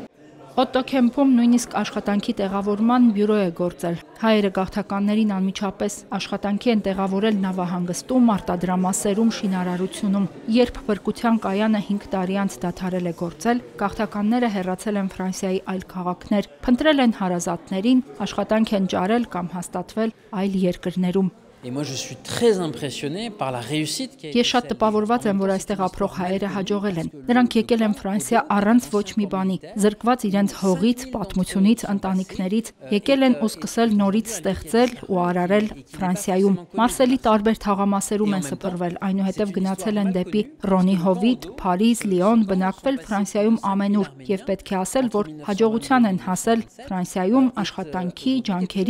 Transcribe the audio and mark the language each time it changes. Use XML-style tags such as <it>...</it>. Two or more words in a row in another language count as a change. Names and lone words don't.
<hy>Օտտո Քեմփում նույնիսկ աշխատանքի տեղավորման բյուրո է գործել։ Հայերը գաղթականներին անմիջապես աշխատանքի են տեղավորել նավահանգստում, արտադրամասերում, շինարարությունում։ Երբ փրկության կայանը 5 տարի անց դադարել է գործել, գաղթականները հեռացել են Ֆրանսիայի այլ քաղաքներ, փնտրել են հարազատներին, աշխատանք են ճարել կամ հաստատվել այլ երկրներում։</hy> <fr>Et moi je suis très impressionné par la réussite qui a été</fr> <hy>Ես շատ տպավորված եմ, որ այստեղ ապրող հայերը հաջողել են։ Նրանք եկել են Ֆրանսիա առանց ոչ մի բանի, զրկված իրենց հողից, պատմությունից, ընտանիքներից, եկել են ու սկսել նորից ստեղծել ու արարել Ֆրանսիայում։ Մարսելի տարբեր թաղամասերում են սփռվել, այնուհետև գնացել են դեպի Ռոնի հովիտ, Փարիզ, Լիոն, բնակվել Ֆրանսիայում ամենուր եւ պետք է ասել, որ հաջողության են հասել Ֆրանսիայում աշխատանքի, ջանքերի</hy>